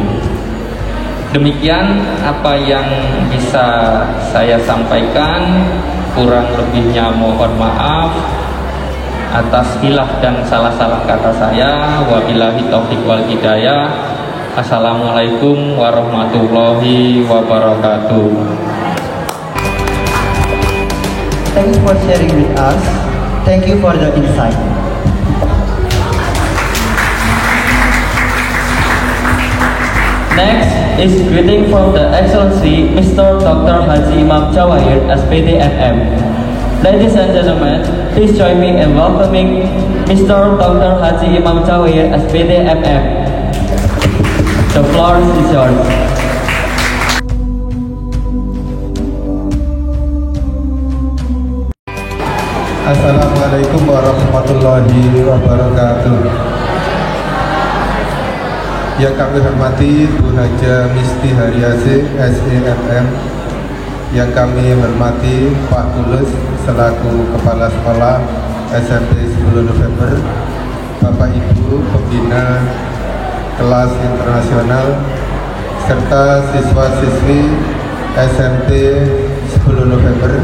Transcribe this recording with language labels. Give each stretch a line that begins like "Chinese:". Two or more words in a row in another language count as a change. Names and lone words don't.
Indonesian: Demikian apa yang bisa saya sampaikan, kurang lebihnya mohon maaf atas khilaf dan salah-salah kata saya.
Arabic: وبالله التوفيق والهداية. السلام عليكم ورحمة الله وبركاته.
English: Thanks for sharing with us. Thank you for the insight. Next is greeting from the Excellency Mr. Dr. Haji Imam Jawahir, SPD MM. Ladies and gentlemen, please join me in welcoming Mr. Dr. Haji Imam Jawahir, SPD MM. The floor is yours.
Arabic: السلام عليكم ورحمة الله وبركاته.
Indonesian: Yang kami hormati Bu Haja Misti Haryasih, SEMM. Yang kami hormati Pak Tulus selaku Kepala Sekolah SMP 10 November, Bapak Ibu Pembina Kelas Internasional, serta siswa-siswi SMP 10 November.